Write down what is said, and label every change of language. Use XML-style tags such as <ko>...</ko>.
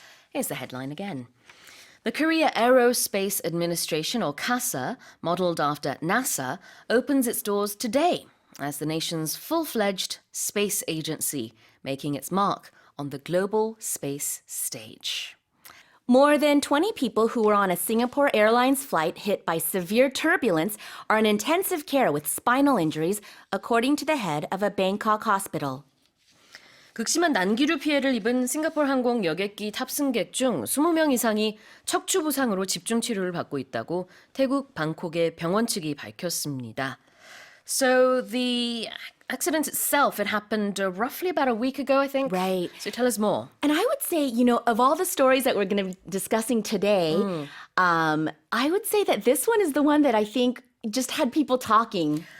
<en>Here's the headline again. The Korea Aerospace Administration, or CASA, modeled after NASA, opens its doors today as the nation's full-fledged space agency, making its mark on the global space stage. More than 20 people who were on a Singapore Airlines flight hit by severe turbulence are in intensive care with spinal injuries, according to the head of a Bangkok hospital.</en> <ko>극심한 난기류 피해를 입은 싱가포르 항공 여객기 탑승객 중 20명 이상이 척추 부상으로 집중 치료를 받고 있다고 태국 방콕의 병원 측이 밝혔습니다.</ko> <en>So the accident itself, it happened roughly about a week ago, I think. Right. So tell us more. And I would say, of all the stories that we're going to be discussing today, I would say that this one is the one that I think just had people talking</en>